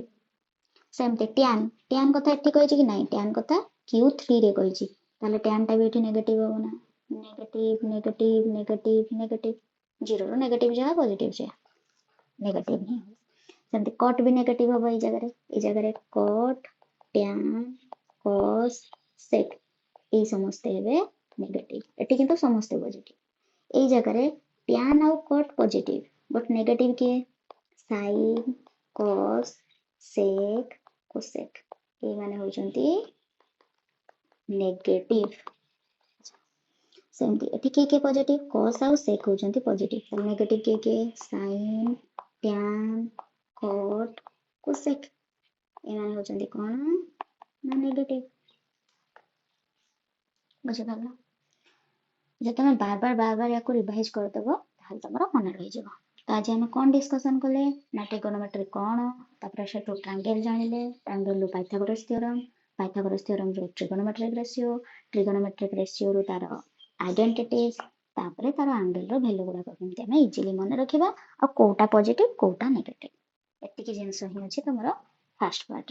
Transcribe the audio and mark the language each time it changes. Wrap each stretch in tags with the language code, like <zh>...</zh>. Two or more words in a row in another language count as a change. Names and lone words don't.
<or>ସେମିତି tan କଥା ଏଠି କହିଛି କି ନାହିଁ, tan କଥା Q3 ରେ କହିଛି, ତାହେଲେ tan ଟା ବି ଏଠି ନେଗେଟିଭ ହବ ନା,</or> <en>negative negative negative negative,</en> <or>ଜିରୋରୁ ନେଗେଟିଭ ଯାହା ପଜିଟିଭ ଯାହା ନେଗେଟିଭ ହିଁ ହବ। ସେମିତି କଟ୍ ବି ନେଗେଟିଭ ହବ ଏଇ ଜାଗାରେ</or> <en>cot tan cos sec</en> <or>ଏଇ ସମସ୍ତେ ହେବେ ନେଗେଟିଭ, ଏଠି କିନ୍ତୁ ସମସ୍ତେ ପଜିଟିଭ। ଏଇ ଜାଗାରେ tan ଆଉ cot ପଜିଟିଭ ବଟ୍ ନେଗେଟିଭ କିଏ,</or> <en>sin cos sec cosec</en> <or>ଏଇମାନେ ହଉଛନ୍ତି ନେଗେଟିଭ। ସେମିତି ଏଠି କିଏ କିଏ ପଜିଟିଭ, cos ଆଉ sec ହଉଛନ୍ତି ପଜିଟିଭ, ତାହେଲେ ନେଗେଟିଭ କିଏ କିଏ,</or> <en>sin tan cot cosec</en> <or>ଏମାନେ ହଉଛନ୍ତି କଣ ନା ନେଗେଟିଭ। ବୁଝିପାରିଲ? ଯଦି ତମେ ବାର ୟାକୁ ରିଭାଇଜ କରିଦେବ ତାହେଲେ ତମର ମନେ ରହିଯିବ। ତ ଆଜି ଆମେ କଣ ଡିସ୍କସନ କଲେ ନା ଟ୍ରିଗୋନୋମେଟ୍ରି କଣ, ତାପରେ ସେଠୁ ଟ୍ରାଙ୍ଗେଲ ଜାଣିଲେ, ଟ୍ରାଙ୍ଗେଲରୁ ପାଇଥାଗୋରସ ଥିଓରମରୁ</or> <en>trigonometric ratio, trigonometric ratio</en> <or>ତାର ଆଇଡେଣ୍ଟିଟିଜ, ତାପରେ ତାର ଆଙ୍ଗେଲର ଭ୍ୟାଲୁ ଗୁଡାକ କେମିତି ଆମେ ଇଜିଲି ମନେ ରଖିବା, ଆଉ କୋଉଟା ପଜିଟିଭ କୋଉଟା ନେଗେଟିଭ, ଏତିକି ଜିନିଷ ହିଁ ଅଛି ତମର</or> <en>first part.</en>